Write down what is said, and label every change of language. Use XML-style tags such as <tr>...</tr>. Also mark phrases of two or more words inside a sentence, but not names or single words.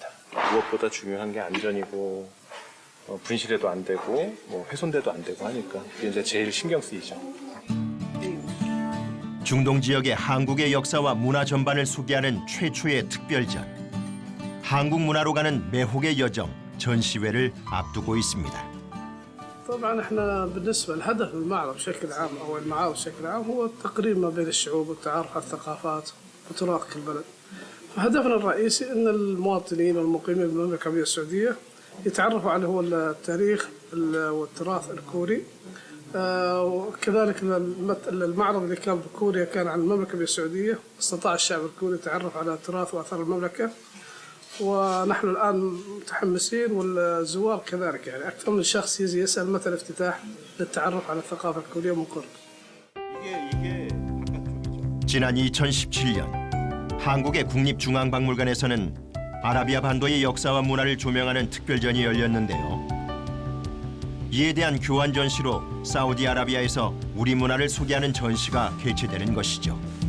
<ko>무엇보다 중요한 게 안전이고 분실해도 안 되고 뭐 훼손돼도 안 되고 하니까 이게 이제 제일 신경 쓰이죠. 중동 지역의 한국의 역사와 문화 전반을 소개하는 최초의 특별전. 한국 문화로 가는 매혹의 여정 전시회를 앞두고 있습니다.</ko> <ar>طبعا احنا بالنسبه لهدف المعرض بشكل عام او المعارض بشكل عام هو التقريب ما بين الشعوب والتعرف على الثقافات وتراث كل بلد. فهدفنا الرئيسي ان المواطنين والمقيمين بالمملكه العربيه السعوديه يتعرفوا على هو التاريخ والتراث الكوري. وكذلك المعرض اللي كان بكوريا كان عن المملكة السعودية استطاع الشعب الكوري يتعرف على تراث وآثار المملكة ونحن الآن متحمسين والزوار كذلك يعني أكثر من شخص يجي يسأل متى الافتتاح للتعرف على الثقافة الكورية من قرب.</ar> <ko>지난 2017년 한국의 국립중앙박물관에서는 아라비아 반도의 역사와 문화를 조명하는 특별전이 열렸는데요. 이에 대한 교환 전시로 사우디아라비아에서 우리 문화를 소개하는 전시가 개최되는 것이죠.</ko>